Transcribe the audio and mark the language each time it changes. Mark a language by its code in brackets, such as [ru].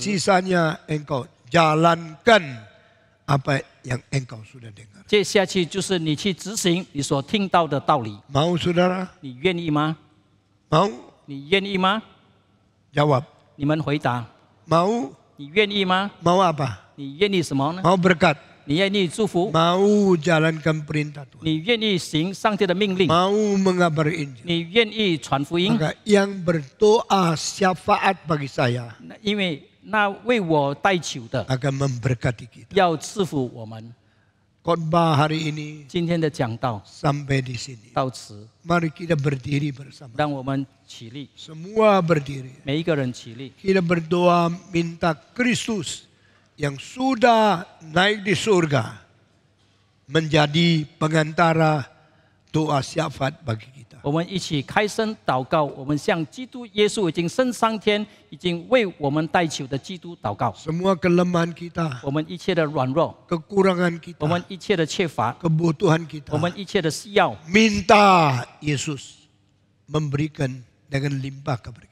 [id] Sisanya engkau jalankan apa yang engkau sudah dengar. [zh] 接下去就是你去执行你所听到的道理。 [id] Mau saudara? [zh] 你愿意吗？ [id] Mau? [zh] 你愿意吗？ [id] Jawab. [zh] 你们回答， [id] Mau? [zh] 你愿意吗？ [id] Mau apa? [zh] 你愿意什么呢？ [id] Mau berkat? [zh] 你愿意祝福？ [id] Mau jalankan perintah Tuhan? [zh] 你愿意行上帝的命令？ [id] Mau mengabar Injil? [zh] 你愿意传福音？ [id] Maka yang berdoa syafaat bagi saya [zh] 因为那为我代求的 [id] akan memberkati kita. [zh] 要赐福我们。 [id] Khotbah hari ini [zh] 今天的讲道 [id] sampai di sini. [zh] 到此， [id] Mari kita berdiri bersama. [zh] 让我们起立， [id] Semua berdiri. [zh] 每一个人起立， [id] Kita berdoa minta Kristus yang sudah naik di surga menjadi pengantara doa syafaat bagi kita. [zh] 我们一起开声祷告，我们向基督耶稣已经升上天，已经为我们代求的基督祷告。 [id] Semua kelemahan kita, [zh] 我们一切的软弱， [id] kekurangan [zh] 我们 [id] kita, [zh] 一切的缺乏， [id] kebutuhan [zh] 我们 [id] kita, [zh] 一切的需要， [id] minta Yesus memberikan dengan limpah kepada